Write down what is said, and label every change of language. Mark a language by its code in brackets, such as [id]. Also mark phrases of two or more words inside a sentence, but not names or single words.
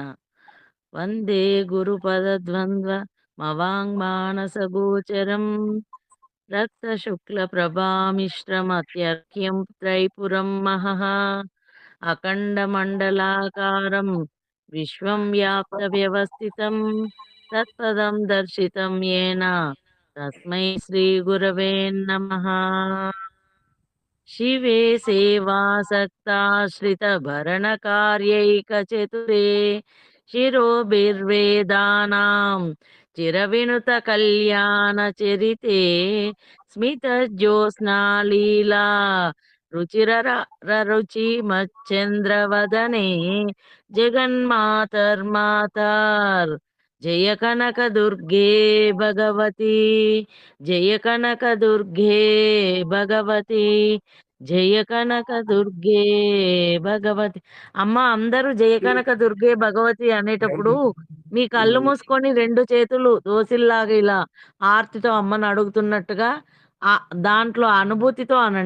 [sa] వందే గురుపదద్వంద్వ మవాంగ్మానసగోచరం రక్తశుక్లప్రభామిశ్రమత్యర్ఘ్యం త్రైపురం మహః అఖండమండలాకారం విశ్వం వ్యాప్తవ్యవస్థితం తత్పదం దర్శితం యేన తస్మై శ్రీగురవే నమః. शिवे सेवासक्ताश्रितभरणकार्यैकचतुरे शिरोभिर्वेदानां चिरविनुतकल्याणचरिते स्मितज्योत्स्नालीला रुचिररुचिमच्चन्द्रवदने जगन्मातर्मातर् जय कनकदुर्गे भगवती जय कनकदुर्गे भगवती జయ కనక దుర్గే భగవతి. [te] అమ్మ, అందరూ [sa] జయ కనక దుర్గే భగవతి [te] అనేటప్పుడు మీ కళ్ళు మూసుకొని రెండు చేతులు దోసిల్లాగా ఇలా ఆర్తితో అమ్మని అడుగుతున్నట్టుగా ఆ దాంట్లో అనుభూతితో అనండి.